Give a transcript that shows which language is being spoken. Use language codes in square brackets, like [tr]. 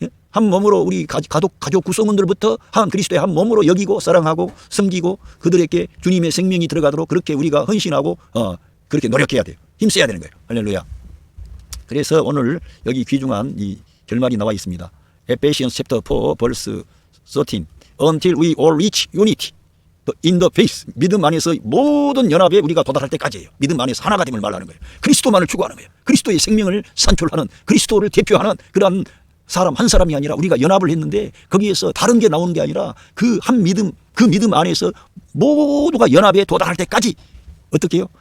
[ko] 한 몸으로 우리 가족 구성원들부터 한 그리스도의 한 몸으로 여기고 사랑하고 섬기고 그들에게 주님의 생명이 들어가도록 그렇게 우리가 헌신하고 그렇게 노력해야 돼요. 힘써야 되는 거예요. 할렐루야. 그래서 오늘 여기 귀중한 이 결말이 나와 있습니다. [en] Ephesians chapter 4 verse 13. Until we all reach unity in the faith. [ko] 믿음 안에서 모든 연합에 우리가 도달할 때까지예요. 믿음 안에서 하나가 됨을 말하는 거예요. 그리스도만을 추구하는 거예요. 그리스도의 생명을 산출하는, 그리스도를 대표하는 그러한 사람 한 사람이 아니라 우리가 연합을 했는데 거기에서 다른 게 나오는 게 아니라 그 한 믿음, 그 믿음 안에서 모두가 연합에 도달할 때까지 어떻게 해요?